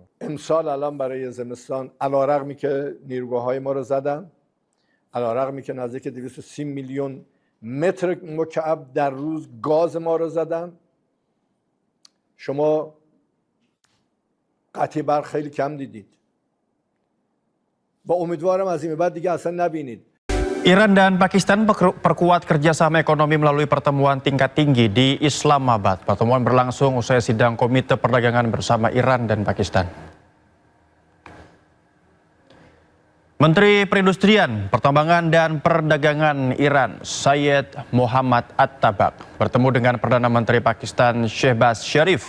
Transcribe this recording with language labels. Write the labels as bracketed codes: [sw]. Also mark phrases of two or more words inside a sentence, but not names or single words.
[fa] امسال الان برای زمستان علیرغمی که نیروگاه‌های ما رو زدن، علیرغمی که نزدیک 230 میلیون متر مکعب در روز گاز ما رو زدن، شما قطعی برق خیلی کم دیدید و امیدوارم از این بعد دیگه اصلا نبینید. [id] Iran dan Pakistan perkuat kerjasama ekonomi melalui pertemuan tingkat tinggi di Islamabad. Pertemuan berlangsung usai sidang Komite Perdagangan bersama Iran dan Pakistan. Menteri Perindustrian, Pertambangan dan Perdagangan Iran, Syed Muhammad At-Tabak, bertemu dengan Perdana Menteri Pakistan Shehbaz Sharif.